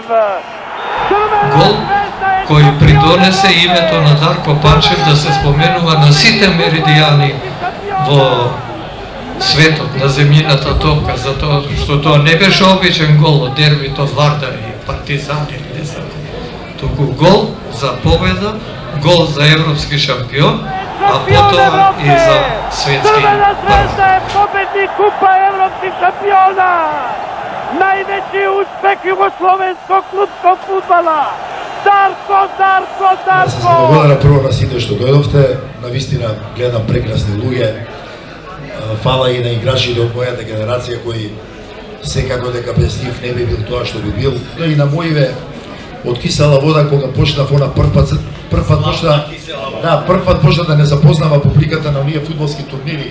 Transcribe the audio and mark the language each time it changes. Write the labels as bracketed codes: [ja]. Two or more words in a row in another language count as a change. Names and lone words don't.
[mk] Гол кој придонесе името на Дарко Панчев да се споменува на сите меридијани во светот, на земјината топка, затоа што тоа не беше обичен гол од дербито Вардар и Партизани, не знам, туку гол за победа, гол за европски шампион, а потоа и за светски [sr] Зvezda je pobednik Kupa evropskih šampiona. Najveći uspeh jugoslovenskog klubskog fudbala. Darko. [mk] Благодарам прво на сите што дојдовте. Навистина гледам прекрасни луѓе. Фала и на играчите од мојата генерација кои секако дека без нив не би бил тоа што би бил. Но и на моиве од кисела вода кога почнав она прв пат почна да не запознава публиката на оние фудбалски турнири.